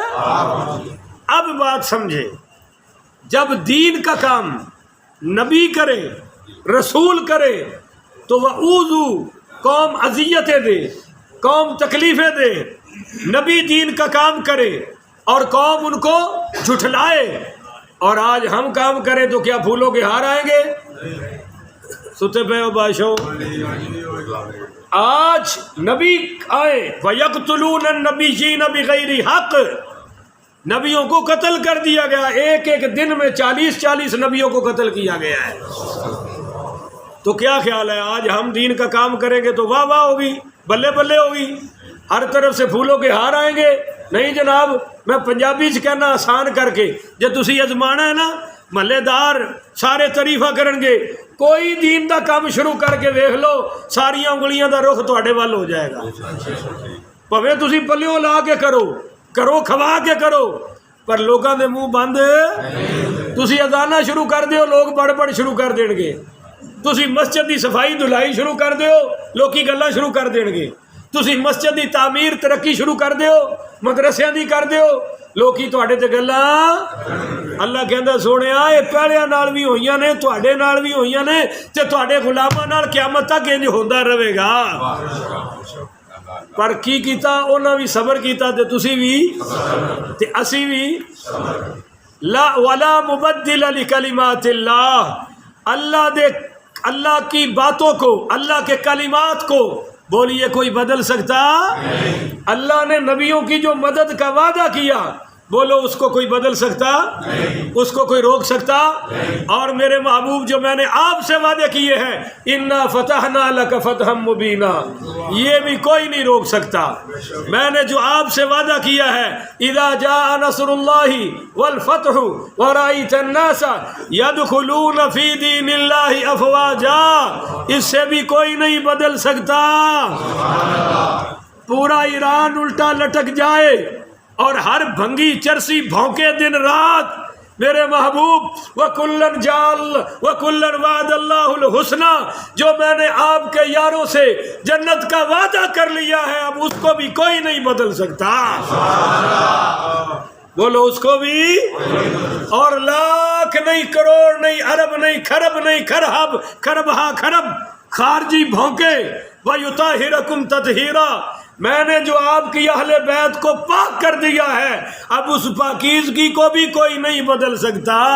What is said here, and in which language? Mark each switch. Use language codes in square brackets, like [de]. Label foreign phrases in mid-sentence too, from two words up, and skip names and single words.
[ur] اب بات سمجھے، جب دین کا کام نبی کرے، رسول کرے، تو وَأُوذُوا، قوم اذیتیں دے، قوم تکلیفیں دے، نبی دین کا کام کرے اور قوم ان کو جھٹلائے، اور آج ہم کام کریں تو کیا پھولوں کے ہار آئیں گے؟ ستے پہ ہو بادشاہ، آج نبی آئے، [ar] وَيَقْتُلُونَ النَّبِيِّينَ بِغَيْرِ حق، [ur] نبیوں کو قتل کر دیا گیا، ایک ایک دن میں 40 نبیوں کو قتل کیا گیا ہے۔ تو کیا خیال ہے آج ہم دین کا کام کریں گے تو واہ واہ ہوگی، بلے بلے ہوگی، ہر طرف سے پھولوں کے ہار آئیں گے؟ [pa] نہیں جناب، میں پنجابی چ کہنا آسان کر کے، جے تسی ازمانا ہے نا، محلے دار سارے تعریفہ کرن گے، کوئی دین دا کام شروع کر کے ویکھ لو، ساری انگلیاں دا رخ تواڈے وال ہو جائے گا، پویں تسی پلیوں لا کے کرو کھوا کے کرو، پر لوگاں دے منہ بند، تسی اذانہ شروع کر دیو لوگ بڑ شروع کر دین گے، تسی مسجد دی صفائی دھلائی شروع کر دیو لوکی گلاں شروع کر دین گے، تسی مسجد دی تعمیر ترقی شروع کر دیو، مدرسیاں دی کر دیو، لوکی تواڈے تے گلاں۔ اللہ کہندا سونیا اے پہلیاں نال بھی ہوئیاں نے، تواڈے نال بھی ہوئیاں نے، تے تواڈے غلاماں نال قیامت تک انج ہوندا رہے گا۔ پر کی کیتا؟ انہاں بھی صبر کیتا تے تسی بھی تے اسی بھی۔ [ar] لا ولا مبدل لکلمات اللہ، [ur] اللہ کی باتوں کو، اللہ کے کلمات کو بولیے کوئی بدل سکتا؟ اللہ نے نبیوں کی جو مدد کا وعدہ کیا، بولو اس کو کوئی بدل سکتا؟ اس کو کوئی روک سکتا؟ اور میرے محبوب جو میں نے آپ سے وعدے کیے ہیں، [ar] انا فتحنا لک فتحا مبینا، [ur] یہ بھی کوئی نہیں روک سکتا۔ میں نے جو آپ سے وعدہ کیا ہے، [ar] اذا جاء نصر اللہ والفتح ورأیت الناس يدخلون فی دین اللہ افواجا، [ur] اس سے بھی کوئی نہیں بدل سکتا۔ پورا ایران الٹا لٹک جائے اور ہر بھنگی چرسی بھونکے دن رات، میرے محبوب [ar] وَكُلًّا جَعَلَ وَكُلًّا وَعَدَ اللَّهُ الْحُسْنَى، [ur] جو میں نے آپ کے یاروں سے جنت کا وعدہ کر لیا ہے، اب اس کو بھی کوئی نہیں بدل سکتا۔ بولو اس کو بھی، اور لاکھ نہیں، کروڑ نہیں، ارب نہیں، کھرب نہیں، کھرب خارجی بھونکے، [ar] وَيُطَهِّرَكُمْ تَطْهِيرًا، [ur] میں نے جو آپ کی اہل بیت کو پاک کر دیا ہے، اب اس پاکیزگی کو بھی کوئی نہیں بدل سکتا۔